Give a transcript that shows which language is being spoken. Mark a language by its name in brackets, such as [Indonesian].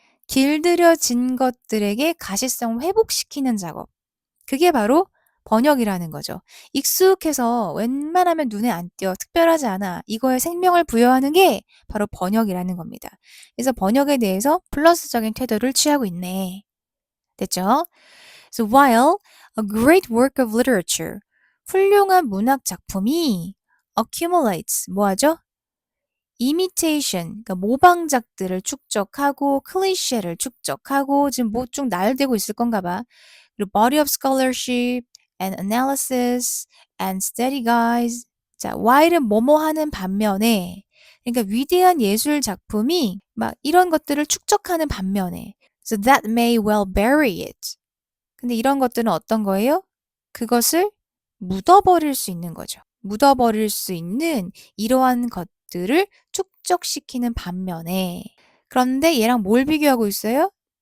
[Korean] 길들여진 것들에게 가시성을 회복시키는 작업. 그게 바로 번역이라는 거죠. 익숙해서 웬만하면 눈에 안 띄어 특별하지 않아. 이거에 생명을 부여하는 게 바로 번역이라는 겁니다. 그래서 번역에 대해서 플러스적인 태도를 취하고 있네. 됐죠? [English] So while a great work of literature, [Korean] 훌륭한 문학 작품이 [English] accumulates, [Korean] 뭐하죠? imitation, 그러니까 모방작들을 축적하고 클리셰를 축적하고 지금 뭐 쭉 나열되고 있을 건가 봐. [English] 그리고 body of scholarship and analysis and study guides. [Korean] 자, while은 뭐뭐 하는 반면에 그러니까 위대한 예술 작품이 막 이런 것들을 축적하는 반면에 [English] so that may well bury it. [Korean] 근데 이런 것들은 어떤 거예요? 그것을 묻어버릴 수 있는 거죠. 묻어버릴 수 있는 이러한 것들을 축적시키는 반면에 그런데 얘랑 뭘 비교하고 있어요?